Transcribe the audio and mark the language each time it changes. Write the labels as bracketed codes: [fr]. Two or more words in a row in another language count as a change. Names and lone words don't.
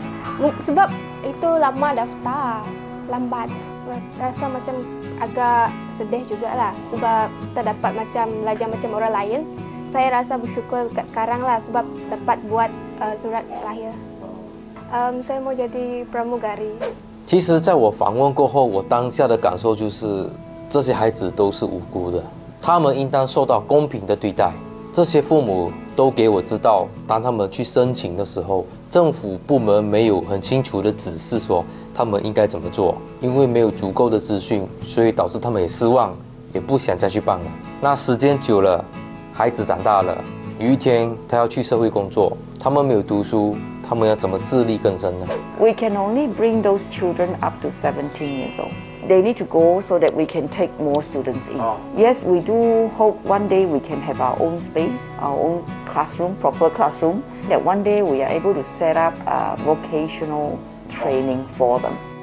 [ms] Sebab itu lama daftar, lambat. Rasa macam agak sedih jugalah sebab tak dapat macam belajar macam orang lain. Saya rasa bersyukur kat sekarang lah sebab dapat buat surat lahir. Saya mau jadi pramugari. [zh] 其实，在我访问过后，我当下的感受就是，这些孩子都是无辜的，他们应当受到公平的对待。这些父母都给我知道，当他们去申请的时候，政府部门没有很清楚的指示说他们应该怎么做，因为没有足够的资讯，所以导致他们也失望，也不想再去办了。那时间久了，孩子长大了，有一天他要去社会工作，他们没有读书，他们要怎么自力更生呢？ [en] We can only bring those children up to 17 years old. They need to go so that we can take more students in. Yes, we do hope one day we can have our own space, our own classroom, proper classroom, that one day we are able to set up vocational training for them.